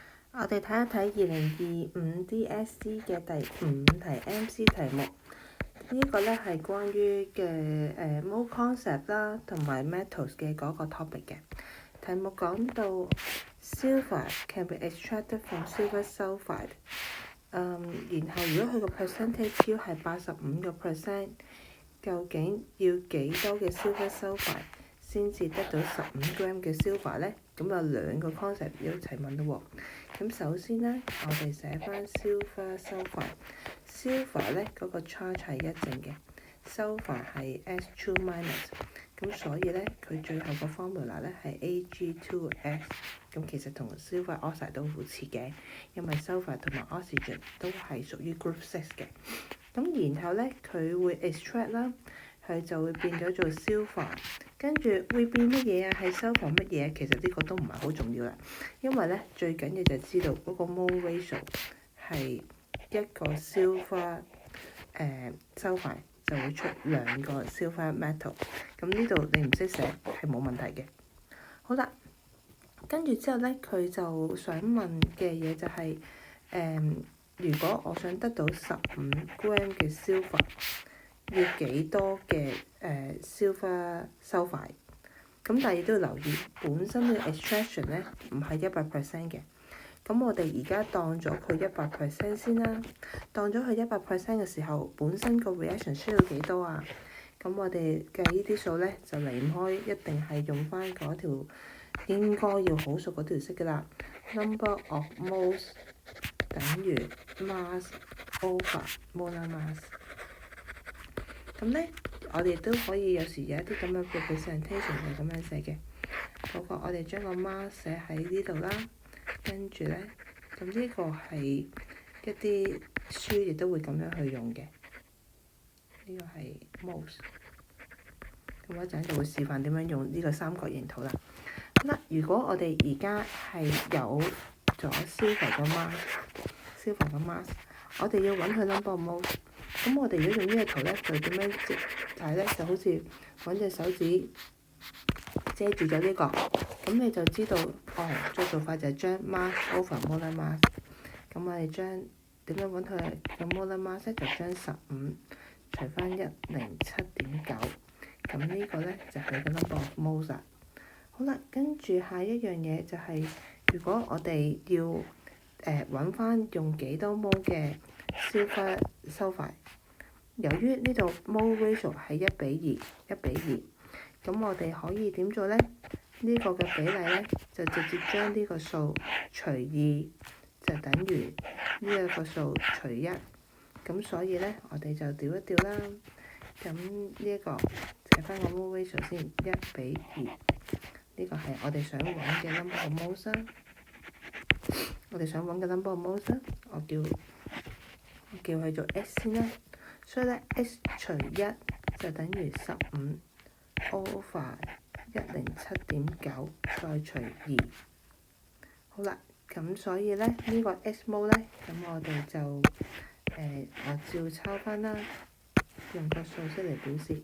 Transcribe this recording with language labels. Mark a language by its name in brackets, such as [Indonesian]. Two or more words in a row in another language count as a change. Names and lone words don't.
[Cantonese] 我哋睇一睇2025 DSE 嘅第5題 MC 題目。呢個咧係關於嘅 [English] mole concept [Cantonese] 啦，同埋 metals 嘅嗰個 topic 嘅。題目講到 [English] silver can be extracted from silver sulfide。 [Cantonese] 然後如果佢個 percentage 係85%，究竟要幾多嘅 [English] silver sulfide [Cantonese] 先至得到15 gram 嘅 silver 咧？咁有兩個 concept 要一齊問咯喎。咁首先咧，我哋寫翻 [English] silver sulfide。 [Cantonese] silver 咧嗰個 charge 係一正嘅 ，sulfur 係 [English] S2 minus， [Cantonese] 咁所以咧佢最後個 formula 咧係 Ag2S。咁其實同 [English] silver oxide [Cantonese] 都好似嘅，因為 sulfur 同埋 oxygen 都係屬於 group 6嘅。咁然後咧佢會 extract 啦，佢就會變咗做 silver， 跟住會變乜嘢啊？係 sulfur 乜嘢？其實呢個都唔係好重要啦，因為咧最緊要就知道嗰個 [English] mole ratio [Cantonese] 係一個 [English] silver sulfide [Cantonese] 就會出2個 [English] silver metal。 [Cantonese] 咁呢度你唔識寫係冇問題嘅。好啦，跟住之後咧，佢就想問嘅嘢就係、如果我想得到15 gram 嘅 silver， 要幾多嘅 [English] silver sulfide？ [Cantonese] 咁但係亦都要留意，本身嘅 extraction 咧唔係100% 嘅。咁我哋而家當咗佢100% 先啦。當咗佢100% 嘅時候，本身個 reaction 需要幾多啊？咁我哋計呢啲數咧，就離唔開一定係用翻嗰條應該要好熟嗰條式㗎啦。 [English] Number of moles [Cantonese] 等於 [English] mass over molar mass。 [Cantonese] 咁咧，我哋都可以有時有一啲咁樣嘅 presentation 係咁樣寫嘅。嗰個我哋將個 mass 寫喺呢度啦，跟住咧，咁呢個係一啲書亦都會咁樣去用嘅。呢個係 moles。咁我一陣就會示範點樣用呢個三角形圖啦。嗱，如果我哋而家係有咗 silver 嘅 mass，我哋要揾佢 [English] number of moles。 [Cantonese] 咁我哋如果用呢個圖咧，就點樣睇咧？就好似揾隻手指遮住咗呢個，咁你就知道再做法就係將 [English] mass over molar mass。 [Cantonese] 咁我哋將點樣揾佢嘅 [English] molar mass [Cantonese] 咧？就將15除翻107.9，咁呢個咧就係佢嘅 [English] number of moles。 [Cantonese] 好啦，跟住下一樣嘢就係、如果我哋要揾翻用幾多 mole 嘅 [English] silver sulfide， [Cantonese] 由於呢度 [English] mole ratio [Cantonese] 係1:2，咁我哋可以點做咧？呢個嘅比例咧就直接將呢個數除2，就等於呢一個數除1。咁所以咧，我哋就調一調啦。咁呢一個寫翻個 [English] mole ratio [Cantonese] 先，1:2。呢個係我哋想揾嘅 [English] number of moles。 [Cantonese] 我哋想揾嘅 [English] number of moles， [Cantonese] 我叫佢做 S 先啦。所以咧 S 除1就等於15 over 107.9再除2。好啦，咁所以咧呢個 S mole 咧，咁我哋就我照抄翻啦，用個數式嚟表示。